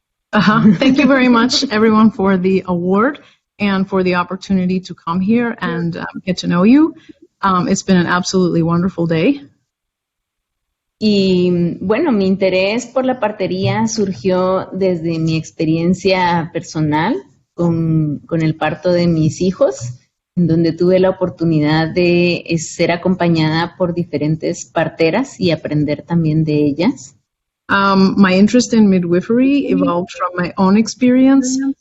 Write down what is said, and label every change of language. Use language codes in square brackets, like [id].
[en] Thank you very much, everyone, for the award and for the opportunity to come here and get to know you. It's been an absolutely wonderful day. [es] Y bueno, mi interés por la partería surgió desde mi experiencia personal con el parto de mis hijos, en donde tuve la oportunidad de ser acompañada por diferentes parteras y aprender también de ellas. [en] My interest in midwifery evolved from my own experience.